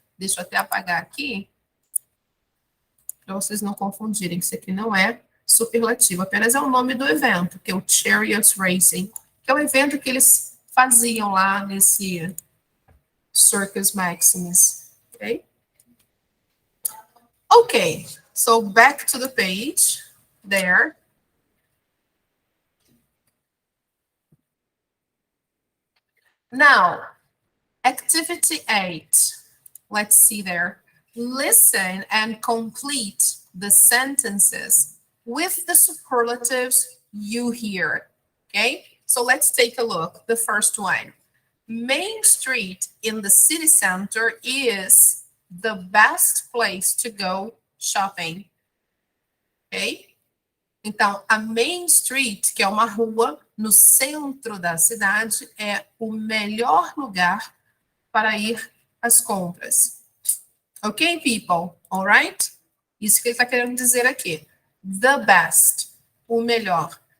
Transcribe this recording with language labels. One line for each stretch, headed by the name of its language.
Portuguese: Deixa eu até apagar aqui, para vocês não confundirem, isso aqui não é superlativo, apenas é o nome do evento, que é o Chariot Racing, que é o evento que eles faziam lá nesse Circus Maximus, ok?
English: Okay, so back to the page there. Now, activity 8. Let's see there. Listen and complete the sentences with the superlatives you hear. Okay, so let's take a look. The first one. Main Street in the city center is the best place to go shopping. Ok?
Portuguese: Então, a Main Street, que é uma rua no centro da cidade, é o melhor lugar para ir às compras.
English: Ok, people? Alright?
Portuguese: Isso que ele está querendo dizer aqui.
English: The best,
Portuguese: o melhor.